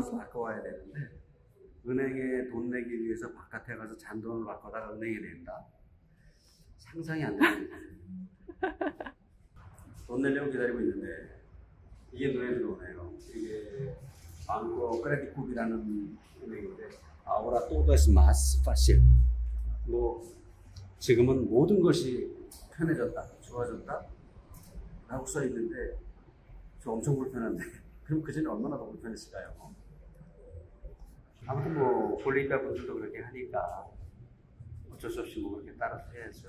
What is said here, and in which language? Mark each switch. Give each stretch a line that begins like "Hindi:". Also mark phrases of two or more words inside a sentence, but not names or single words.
Korean: 돈을 바꿔와야 되는데, 은행에 돈 내기 위해서 바깥에 가서 잔돈을 바꿔다가 은행에 낸다? 상상이 안 되는 돈 내려고 기다리고 있는데 이게 눈에 들어오네요. 이게 방코 크레딧쿰이라는 은행인데
Spanish: Ahora todo es más fácil.
Korean: 뭐 지금은 모든 것이 편해졌다, 좋아졌다 라고 써 있는데 저 엄청 불편한데 그럼 그 전에 얼마나 더 불편했을까요? 아무튼 뭐 볼리비아 분들도 그렇게 하니까 어쩔 수 없이 뭐 그렇게 따라서 해야죠.